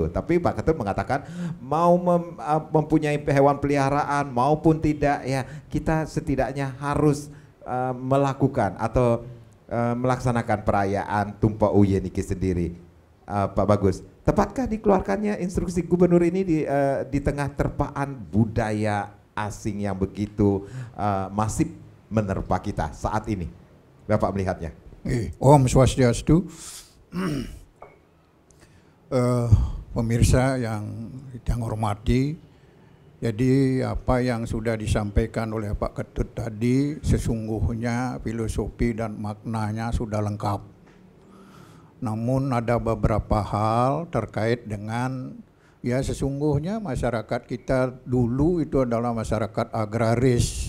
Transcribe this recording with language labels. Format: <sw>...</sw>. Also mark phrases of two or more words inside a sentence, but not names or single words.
<id>Tapi Pak Ketut mengatakan mau mempunyai hewan peliharaan maupun tidak ya, kita setidaknya harus melakukan atau melaksanakan perayaan Tumpah Uye niki sendiri. Pak Bagus, tepatkah dikeluarkannya instruksi gubernur ini di tengah terpaan budaya asing yang begitu masif menerpa kita saat ini? Bapak melihatnya.</id> <sa>ॐ स्वस्त्यस्तु.</sa> <id>Pemirsa yang hormati, jadi apa yang sudah disampaikan oleh Pak Ketut tadi sesungguhnya filosofi dan maknanya sudah lengkap. Namun ada beberapa hal terkait dengan ya sesungguhnya masyarakat kita dulu itu adalah masyarakat agraris.</id>